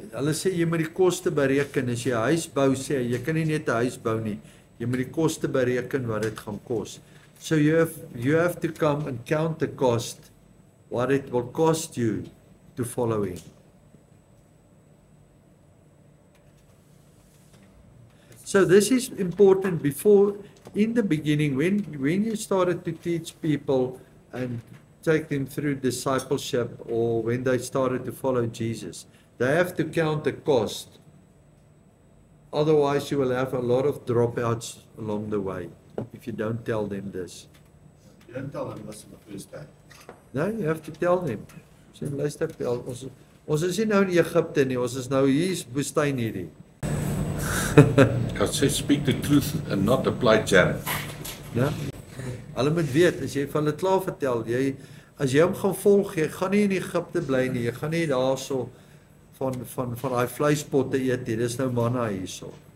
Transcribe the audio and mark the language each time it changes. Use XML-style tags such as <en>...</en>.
<af>Hulle sê jy moet die koste bereken. As jy 'n huis bou, sê jy kan nie net 'n huis bou nie. Jy moet die koste bereken wat dit gaan kos.</af> <en>So you have to come and count the cost, what it will cost you to follow him. So this is important before, in the beginning, when you started to teach people and take them through discipleship, or when they started to follow Jesus, they have to count the cost. Otherwise, you will have a lot of dropouts along the way if you don't tell them this. You don't tell them this on the first day. No, you have to tell them.</en> <af>Sê luister, ons is nie nou in Egipte nie, ons is nou hier in woestyn hierdie.</af> <en>I say speak the truth and not apply jam.</en> <af>Ja. Hulle moet weet, as jy van hulle klaar vertel, as jy hom gaan volg, jy gaan nie in Egipte bly nie, jy gaan nie daarso van daai vleispotte eet nie, dis nou manna hierso.</af>